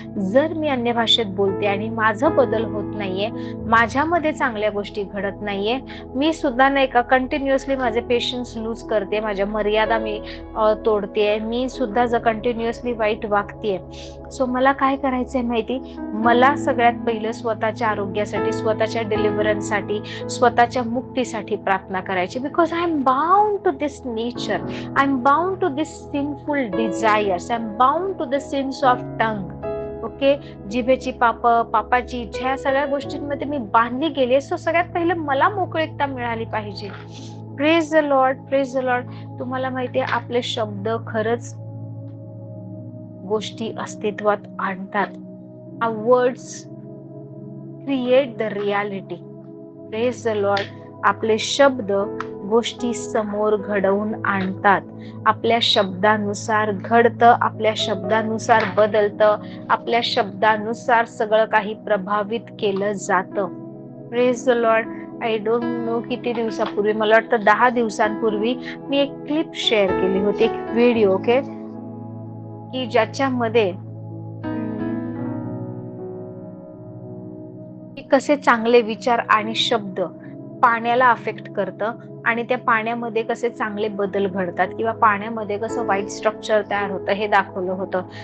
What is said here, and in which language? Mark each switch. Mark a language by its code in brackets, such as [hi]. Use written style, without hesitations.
[mr] जर मी अन्य भाषेत बोलते आणि माझं बदल होत नाहीये, माझ्यामध्ये चांगल्या गोष्टी घडत नाहीये, मी सुद्धा नाही का कंटिन्युअसली माझे पेशन्स लूज करते, माझ्या मर्यादा मी तोडते, मी सुद्धा कंटिन्युअसली वाईट वागतेय. सो मला काय करायचंय माहिती, मला सगळ्यात पहिलं स्वतःच्या आरोग्यासाठी, स्वतःच्या डिलिव्हरन्ससाठी, स्वतःच्या मुक्तीसाठी प्रार्थना करायची. [en] Because I am bound to this nature, I am bound to this sinful desires, I am bound to the sins of tongue. [mr] Okay, जिभेची पापाची इच्छा, ह्या सगळ्या गोष्टींमध्ये मी बांधली गेली. सो सगळ्यात पहिलं मला मोकळीकता मिळाली पाहिजे. [en] Praise the lord. Praise the lord. [mr] तुम्हाला माहितीये आपले शब्द खरंच गोष्टी अस्तित्वात आणतात. [en] Our words create the reality. Praise the Lord. [mr] आपले शब्द गोष्टी समोर घडवून आणतात. आपल्या शब्दानुसार घडतं, आपल्या शब्दानुसार बदलतं, आपल्या शब्दानुसार सगळं काही प्रभावित केलं जातं. [en] Praise the lord. I don't know [mr] किती दिवसापूर्वी, मला वाटतं 10 दिवसांपूर्वी मी एक क्लिप शेअर केली होती, एक व्हिडिओ, ओके, की ज्याच्यामध्ये कसे चांगले विचार आणि शब्द पाण्याला अफेक्ट करतं आणि त्या पाण्यामध्ये कसे चांगले बदल घडतात किंवा पाण्यामध्ये कसं वाईट स्ट्रक्चर तयार होतं हे दाखवलं होतं.